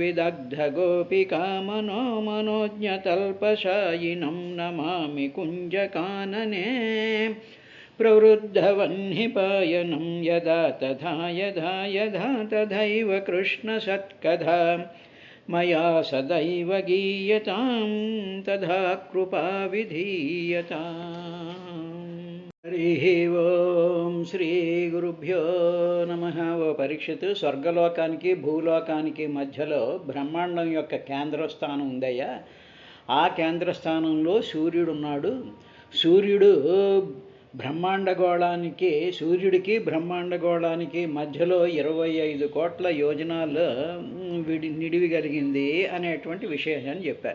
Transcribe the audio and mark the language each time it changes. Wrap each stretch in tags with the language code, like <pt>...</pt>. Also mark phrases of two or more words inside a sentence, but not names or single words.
<sa>विदग्धगोपिकामनोमनोज्ञतल्पशायिनं नमामि कुञ्जकानने प्रवृद्धवह्निपायनं। यदा तथा यदा यदा तथैव कृष्णसत्कथा मया सदैव गीयतां तथा कृपा विधीयताम्। हरिः ओं श्रीगुरुभ्यो नमः.</sa> <te>ఓ పరీక్షితు, స్వర్గలోకానికి భూలోకానికి మధ్యలో బ్రహ్మాండం యొక్క కేంద్రస్థానం ఉందయ్యా. ఆ కేంద్రస్థానంలో సూర్యుడున్నాడు. సూర్యుడు సూర్యుడికి బ్రహ్మాండగోళానికి మధ్యలో 25 కోట్ల యోజనాలు నిడివి కలిగింది అనేటువంటి విశేషాన్ని చెప్పారు.</te>